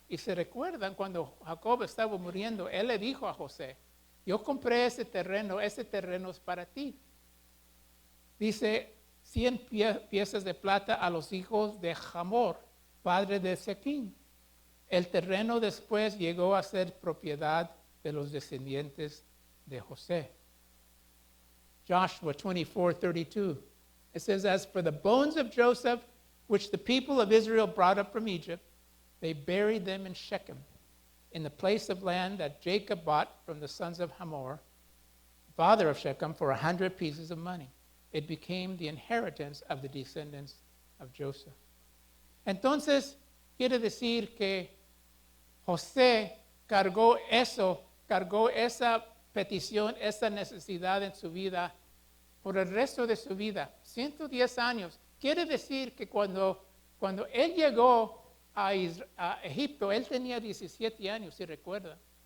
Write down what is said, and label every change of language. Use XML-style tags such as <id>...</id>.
<es>Y se recuerdan cuando Jacob estaba muriendo, él le dijo a José, yo compré ese terreno es para ti. Dice, 100 piezas de plata a los hijos de Hamor, padre de Sequín. El terreno después llegó a ser propiedad de los descendientes de José.</es> <en>Joshua 24:32. It says, as for the bones of Joseph, which the people of Israel brought up from Egypt, they buried them in Shechem, in the place of land that Jacob bought from the sons of Hamor, father of Shechem, for 100 pieces of money. It became the inheritance of the descendants of Joseph.</en> <es>Entonces, quiere decir que José cargó esa petición, esa necesidad en su vida por el resto de su vida, 110 años. Quiere decir que cuando él llegó a Egipto, él tenía 17 años, si recuerda.</es>